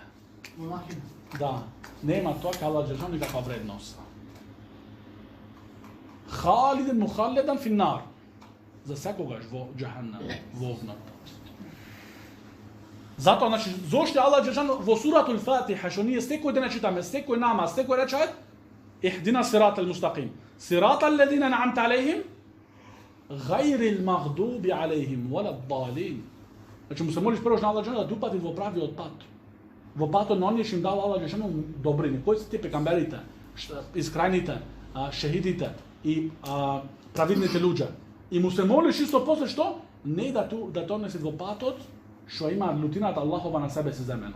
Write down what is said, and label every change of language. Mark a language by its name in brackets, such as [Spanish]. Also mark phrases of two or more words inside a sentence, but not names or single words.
[Macedonian] Да, нема тоа кај Аллах Джелешану никаква вредност. [Arabic] خالدين مخلدين في النار. [Macedonian] За секогаш во џахеннем, во огнот. Затоа, значи, зошто Аллах Джелешану во суратул Фатиха, што ние секој ден читаме, секој намаз, секој речет, [Arabic] اهدنا الصراط المستقيم. صراط الذين أنعمت عليهم، غير المغضوب عليهم، ولا الضالين. [Macedonian] Значи, му се молиш прво на Аллах Джелешану да упати во правиот пат. Во патот на оние што им дава Аллах Джелешану добрини. Кои се тие пекамберите, искрајните, шехидите и праведните луѓе. И му се молиш исто после што? Не да тонеси во патот што има лутината Аллахова на себе си земено.